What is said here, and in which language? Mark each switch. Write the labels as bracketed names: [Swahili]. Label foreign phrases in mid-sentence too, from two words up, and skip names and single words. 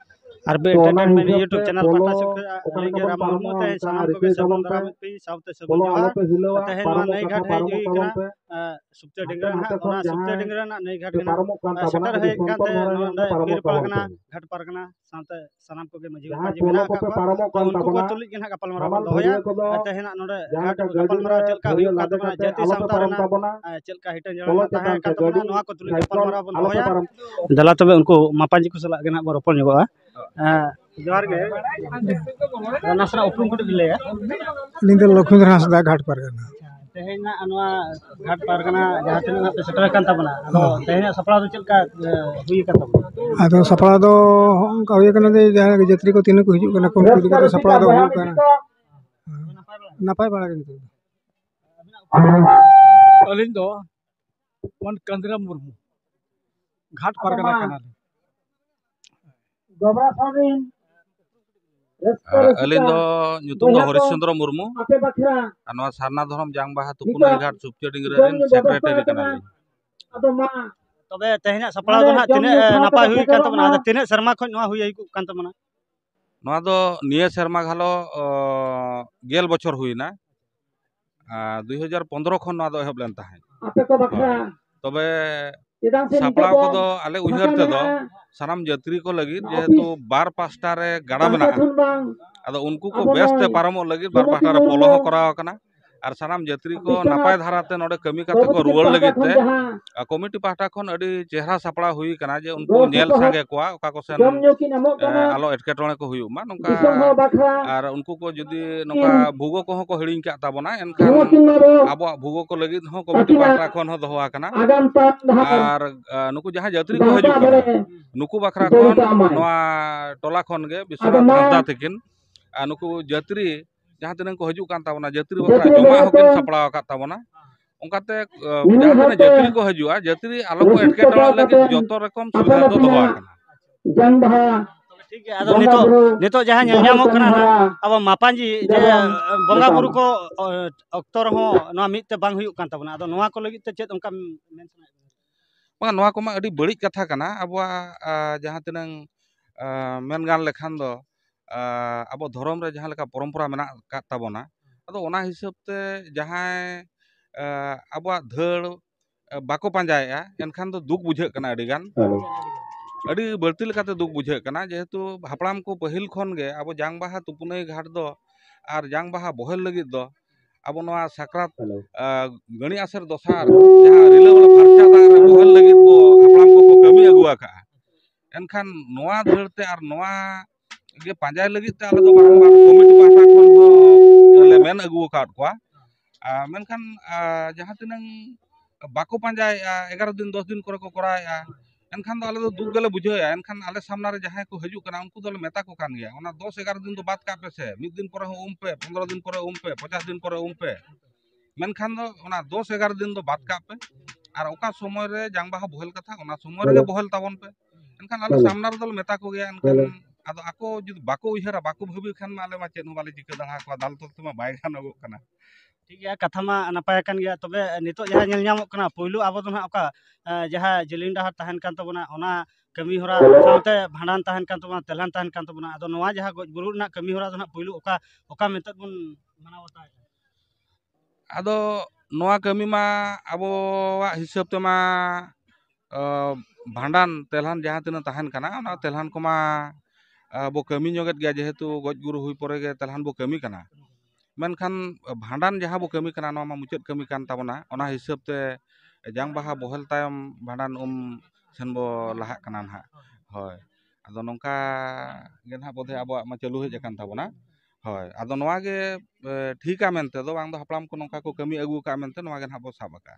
[Santali] आरबी एंटरटेनमेंट यूट्यूब चैनल पाटा से अलिंग राम मुर्मू ते सानाम को साबुन दाराम पे साउते साबुन जोहार ते नई घाट है जुई कना सुप्ते डिंगरा ना ओना सुप्ते डिंगरा ना नई घाट कना सटर है काते नोंडे पीर पारगना घाट पारगना साउते सानाम को मजी पाजी मेना का तो उनको को तुलिज के ना गपल मरा दोया ते हेना नोंडे घाट गपल मरा चलका हुई का तबना जाति साउता रना चलका हिटन जळना ताहे का तबना नोआ को तुलिज गपल मरा बन दोया दला तबे उनको मापाजी को सला के ना रोपल जोगा जोहार गे नासरा उपरुम को दिले नींद लक्ष्मीधर हांसदा घाट पारगना तेहेना अनवा घाट पारगना जहां तने पे सेटर कान तबना अदो तेहेना सपड़ा दो चलका हुई का तबना अदो सपड़ा दो का हुई कना दे जहां जत्री को तीन को हिजु कना कोन को दिका सपड़ा दो हुई कना नपाय बाड़ा किंतु अलिंग दो वन कंदरा मुर्मू घाट पारगना कना अलिंग दो nyutum do हरिश्चंद्र मुर्मू अनवा सारना धरम जांग बाहा तुपुनई घाट सुप्ते डिंगरा रेन सेक्रेटरी कना तबे तेहेना सपड़ा दो ना तिने नपाय हुई कान तबना तिने शर्मा खन नवा हुई कान तबना नवा दो निया शर्मा घालो गेल बछर हुईना 2015 खन नवा दो एहब लेन ताहे तबे सापड़ा को दो आले उहर ते दो सानाम यात्री को लगी जेहेतु बार पास्टा रे गाड़ा मेना आदो उनको को बेस्ते पारमो लगी बार पास्टा रे पोलो हो कराव कना और सानाम यात्री को नापाय धाराते नोडे कमी काते को रुवाल लगी ते कमिटी पास्टा खन अडी चेहरा सापड़ा हुई कना जे उनको नेल सांगे कोआ ओका को सेन आलो एटकेटोणे को हुयु मा नोका और उनको को जदी नोका भूगो को को हिडिंग का ताबना एनखान आबो भूगो को लगी हो कमिटी पास्टा खन हो दोहा कना और नुकु जहां यात्री को हजू कना नुकु बखरा खन नोआ टोला खन गे विश्वनाथ हांसदा तकिन नुकु यात्री जहां तने को हजू कान ताबना यात्री बखरा जमा होकिन सपड़ा का ताबना उनकाते जहां तने यात्री को हजुआ यात्री आलो को एटकेटोड़ा लगे जतो रकम सुविधा दो दोहा कना [Hindi] ठीक है [Santali] आदो नितो जहां नेलजामो कना अब मापाजी जे बंगा बुरु को अक्तर हो नोआ मिते बांग हुयु कान ताबना आदो नोआ को लगी ते चेत उनका मेंशन बंगा नोआ को मा अडी बड़ी कथा कना अबवा जहां तने मेन गान लेखान दो अब धर्म रे जहां लेका परंपरा मेना का ताबना अदो ओना हिसाब ते जहां अब धड़ बाको पांजाया एनखान दो दुख बुझे कना अडी गान अडी बर्ती लेकाते दुख बुझे कना जेहेतु हापड़ाम को पहिल खन गे अब जांग बाहा तुपुनई घाट दो और जांग बाहा बहल लगी दो अब नोआ साकरात गणी आसर दोसार जहां रिला वाला फरचा दा रे बहल लगी बो हापड़ाम को कमी अगुआ का एनखान नोआ धड़ते और नोआ गे पांजाय लगी ते आले दो बारंबार कमिटी पाटा खन हो ले मेन अगु का कोआ मेनखान जहां तिनंग बाको पांजाय 11 दिन 10 दिन करे को कराया एनखान दो आले दो दुख गले बुझाया एनखान आले सामना रे जहां को हजू कना उनको दो मेता को कान गया ओना 10 11 दिन दो बात का पे से मिद दिन पर हो पे 15 दिन पर पे 50 दिन पर पे मेनखान दो ओना 10 11 दिन दो बात का पे और ओका समय रे जांग बाहा बहल कथा ओना समय रे बहल ताबन पे एनखान आले सामना रे दो मेता को गया एनखान आदो आको जदि बाको उहरा बाको भाबी खान माले मा चेन बाले जिके दहा को दाल तो मा बाय गान अगो कना [Hindi] ठीक है [Santali] कथा मा नपाय कान गया तबे नितो जहां नेल नामो कना पहिलो आबो दो ना ओका जहां जेलिन डहार तहन कान तबना ओना कमी होरा साउते भांडान तहन कान तबना तेलान तहन कान तबना आदो नोआ जहां गज बुरु ना कमी होरा दो ना पहिलो ओका मेतद बन मनावता आदो नोआ कमी मा आबो हिसाब ते मा भांडान तेलहान जहां तिना तहन कना ओना तेलहान को मा बो कमी जोगत गया जेहेतु गज गुरु हुई परे गे तेलहान बो कमी कना मेनखान भांडान जहां बो कमी कना नोआ मा मुचत कमी कान ताबना ओना हिसाब ते जांग बाहा बहल तायम भांडान सेन बो लाहा कना ना होय आदो नोंका गे ना बोधे आबो मा चालू हेज कान ताबना होय आदो नोआ गे ठीका मेनते दो बांग दो हपलाम को नोंका को कमी अगु का मेनते नोआ गे ना बो साबका